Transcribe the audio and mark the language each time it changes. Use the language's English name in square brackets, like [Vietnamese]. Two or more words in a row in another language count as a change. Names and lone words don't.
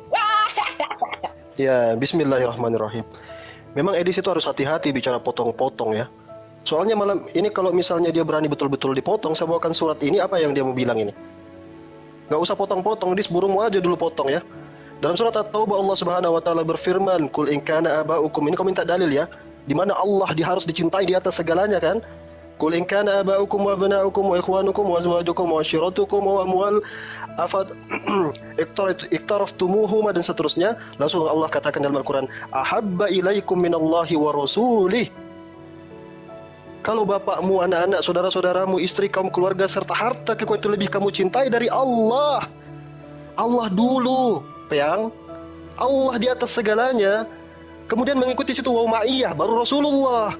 [Indonesian] Ya, bismillahirrahmanirrahim. Memang Edis itu harus hati-hati bicara potong-potong ya. Soalnya malam ini kalau misalnya dia berani betul-betul dipotong, saya bawakan surat ini, apa yang dia mau bilang ini? Gak usah potong-potong, Edis, burungmu aja dulu potong ya. Dalam surat At-Taubah Allah [Arabic] سبحانه وتعالى [Indonesian] berfirman, [Arabic] "قل إن كان آباؤكم." [Indonesian] Ini kau minta dalil ya. Di mana Allah harus dicintai di atas segalanya kan? [Arabic] قل إن كان آباؤكم وأبناؤكم وإخوانكم وأزواجكم وعشيرتكم وأموال أفد اقترفتموهما [Indonesian] dan seterusnya. Langsung Allah katakan dalam Al-Quran, [Arabic] "أحب إليكم من الله ورسوله." [Indonesian] Kalau bapakmu, anak-anak, saudara-saudaramu, istri kamu, keluarga serta harta kau itu lebih kamu cintai dari Allah. Allah dulu, Peyang. Allah di atas segalanya. Kemudian mengikuti situ [Arabic] ومعية, [Indonesian] baru Rasulullah.